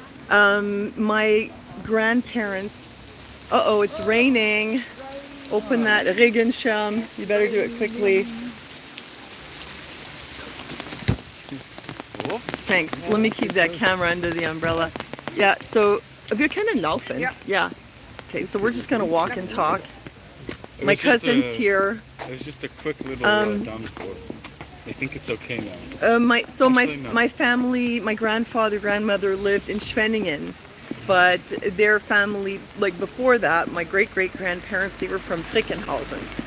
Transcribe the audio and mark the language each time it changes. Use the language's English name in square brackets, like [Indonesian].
[English] My grandparents, it's raining. Open that Regenschirm. You better do it quickly. Thanks. Let me keep that camera under the umbrella. Yeah, [German] so wir können laufen. [English] Yeah. Okay, so we're just gonna walk and talk. My cousin's here. There's just a quick little downpour. I think it's okay now. My family, my grandfather, grandmother lived in Schwenningen, but their family, like before that, my great-great-grandparents, they were from Frickenhausen.